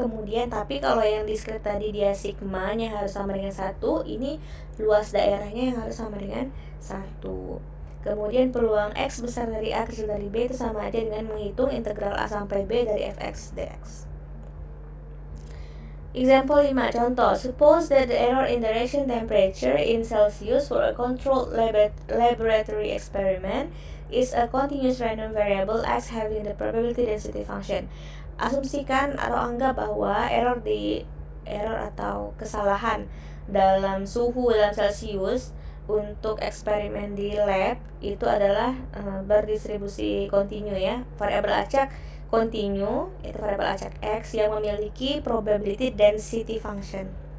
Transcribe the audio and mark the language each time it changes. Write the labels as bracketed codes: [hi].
[id] Kemudian tapi kalau yang discrete tadi dia sigmanya harus sama dengan 1, ini luas daerahnya yang harus sama dengan 1. Kemudian peluang X besar dari A kecil dari B itu sama aja dengan menghitung integral A sampai B dari fx dx. [en] Example 5, contoh. Suppose that the error in the reaction temperature in Celsius for a controlled laboratory experiment is a continuous random variable X having the probability density function. [id] Asumsikan atau anggap bahwa error atau kesalahan dalam suhu dalam Celsius untuk eksperimen di lab itu adalah berdistribusi kontinu ya, variabel acak kontinu, yaitu variabel acak X yang memiliki [en] probability density function.